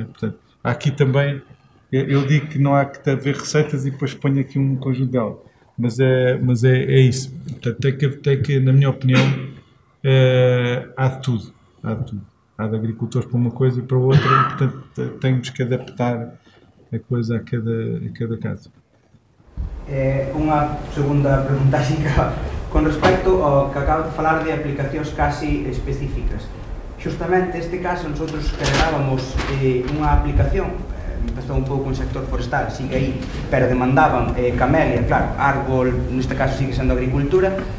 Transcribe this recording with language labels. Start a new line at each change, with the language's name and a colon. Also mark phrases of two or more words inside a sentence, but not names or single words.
Portuguese: Portanto, há aqui também, eu digo que não há que haver receitas e depois ponho aqui um conjunto delas. Mas é isso. Portanto, tem que, na minha opinião, há de tudo. Há de agricultores para uma coisa e para outra, e, portanto, temos que adaptar a coisa a cada caso.
Galician: Unha segunda pregunta así, con respecto ao que acabo de falar de aplicacións casi específicas. Justamente este caso,
Spanish: nosotros generábamos
Galician: unha aplicación, empezou un pouco en sector forestal, sigue aí, pero demandaban camelia, claro, árbol, neste caso sigue sendo agricultura.